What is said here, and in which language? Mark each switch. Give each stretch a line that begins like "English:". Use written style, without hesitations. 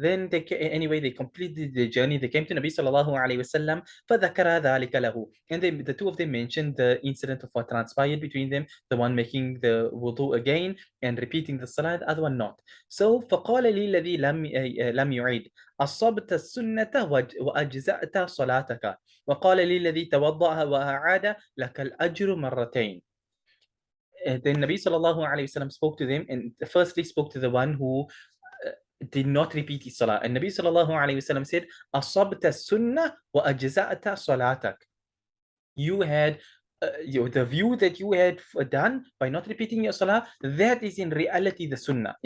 English: Then anyway they completed the journey. They came to Nabi sallallahu alayhi wasallam.
Arabic: فذكر ذلك له.
English: And the two of them mentioned the incident of what transpired between them. The one making the wudu again and repeating the salah, the other one not.
Arabic: So فقال لي الذي لم يعيد أصبت السنة وأجزأت صلاتك وقال لي الذي توضأ وأعاد لك الأجر مرتين.
English: Then Nabi sallallahu alayhi wasallam spoke to them and firstly spoke to the one who did not repeat his salah. And Nabi sallallahu alayhi wasallam said,
Arabic: "Asabta sunnah wa ajza'ata salatak."
English: You had the view that you had done by not repeating your salah, that is in reality the sunnah.